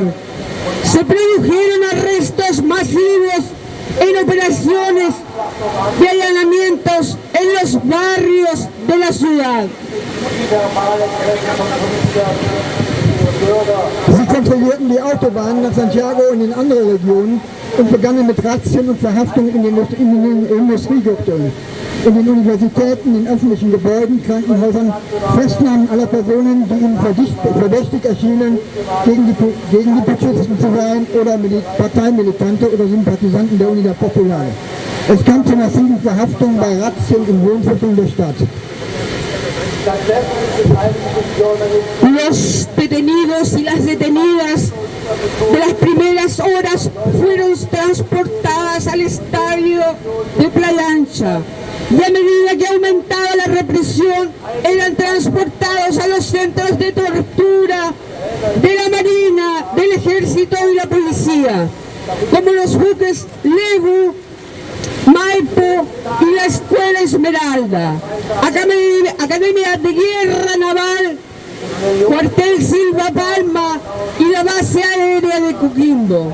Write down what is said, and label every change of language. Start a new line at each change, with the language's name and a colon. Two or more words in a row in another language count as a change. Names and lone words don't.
Spanish: Se produjeron arrestos masivos en operaciones de allanamientos en los barrios de la ciudad.
German: Sie kontrollierten die Autobahnen nach Santiago und in andere Regionen und begannen mit Razzien und Verhaftungen in den Industriegürteln, in den Universitäten, in öffentlichen Gebäuden, Krankenhäusern, Festnahmen aller Personen, die ihnen verdächtig erschienen, gegen die Putschisten zu sein oder Parteimilitante oder Sympathisanten der Unidad Popular. Es kam zu massiven Verhaftungen bei Razzien in Wohnvierteln der Stadt.
Spanish: Los detenidos y las detenidas de las primeras horas fueron transportadas al estadio de Playa Ancha y a medida que aumentaba la represión eran transportados a los centros de tortura de la Marina, del Ejército y la Policía, como los buques Lebu, Maipo y la Escuela Esmeralda, Academia de Guerra Naval, Cuartel Silva Palma y la base aérea de Coquimbo.